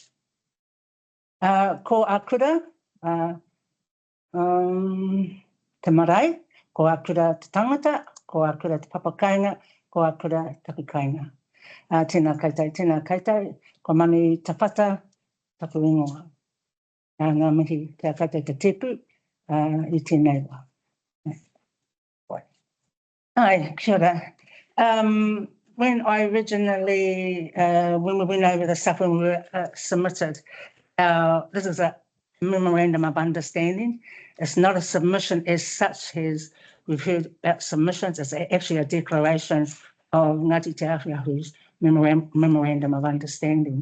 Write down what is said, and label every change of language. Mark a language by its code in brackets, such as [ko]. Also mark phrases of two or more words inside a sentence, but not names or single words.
[mi] Ko Akura, te marae, ko Akura te tangata, ko Akura te papakainga, ko Akura te takikainga. Tēnā koutou, ko mani tawhata, taku ingoa. Ngā mihi kia koutou te tepu i tēnei wā. Hi, kia ora. [en] When I originally, when we went over the stuff when we were submitted, this is a memorandum of understanding. It's not a submission as such as we've heard about submissions. It's actually a declaration of Ngāti Te Awhiahu's memorandum of understanding.